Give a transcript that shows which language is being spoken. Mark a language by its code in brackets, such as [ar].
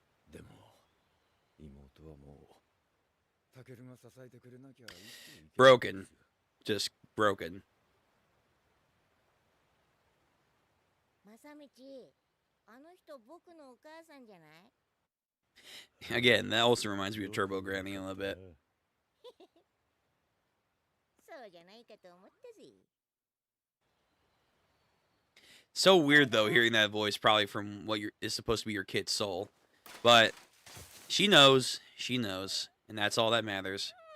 [ja] でも妹はもうタケルが支えてくれなきゃ生きていけない。 [en] Broken. Just broken. [ja] 正道、あの人僕のお母さんじゃない？ [en] Again, that also reminds me of Turbo Granny a little bit. [ja] そうじゃないかと思ったぜ。 [en] So weird though, hearing that voice probably from what is supposed to be your kid's soul. But she knows, and that's all that matters.